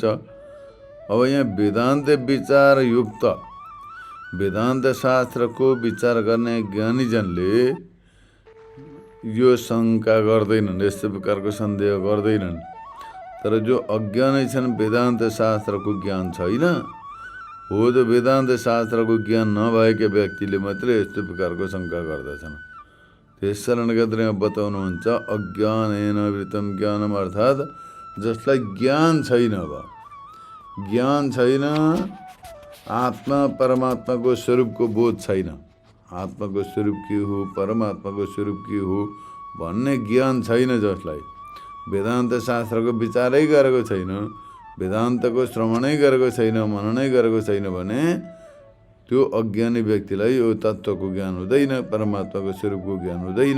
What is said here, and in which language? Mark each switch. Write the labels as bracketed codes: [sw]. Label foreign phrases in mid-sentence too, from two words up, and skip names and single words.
[ne] अब यहाँ वेदान्त विचार युक्त वेदान्त शास्त्रको विचार गर्ने ज्ञानीजनले यो शङ्का गर्दैनन्, यस्तो प्रकारको सन्देह गर्दैनन्। तर जो अज्ञानी छन्, वेदान्त शास्त्रको ज्ञान छैन, हो त वेदान्त शास्त्रको ज्ञान नभएका व्यक्तिले मात्रै यस्तो प्रकारको शङ्का गर्दछन्। त्यस कारणले गर्दा यहाँ बताउनुहुन्छ [sa] अज्ञानेन वृतम ज्ञानम, [ne] अर्थात् जसलाई ज्ञान छैन, अब ज्ञान छैन, आत्मा परमात्माको स्वरूपको बोध छैन, आत्माको स्वरूप के हो, परमात्माको स्वरूप के हो भन्ने ज्ञान छैन, जसलाई वेदान्त शास्त्रको विचारै गरेको छैन, वेदान्तको श्रवणै गरेको छैन, मननै गरेको छैन भने त्यो अज्ञानी व्यक्तिलाई यो तत्त्वको ज्ञान हुँदैन, परमात्माको स्वरूपको ज्ञान हुँदैन।